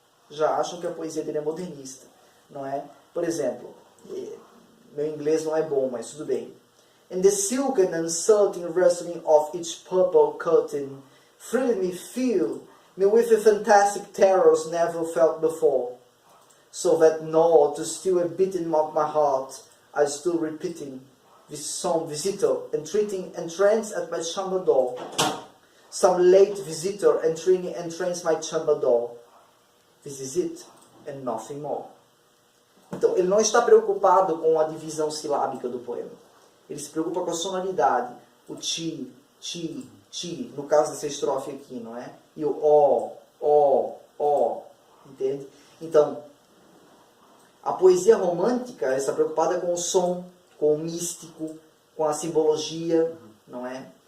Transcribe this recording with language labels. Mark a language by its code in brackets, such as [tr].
[pt] Já acham que a poesia dele é modernista, não é? Por exemplo, meu inglês não é bom, mas tudo bem. [en] And the silken and certain rustling of each purple curtain thrilled me, fill me with the fantastic terrors never felt before, so that now to still a beating of my heart I stood repeating with some visitor entranced at my chamber door. Some late visitor entranced my chamber door. This is it, and nothing more. [pt] Então, ele não está preocupado com a divisão silábica do poema. Ele se preocupa com a sonoridade. O ti, ti, ti, no caso dessa estrofe aqui, não é? E o ó, entende? Então, a poesia romântica está preocupada com o som, com o místico, com a simbologia, não é?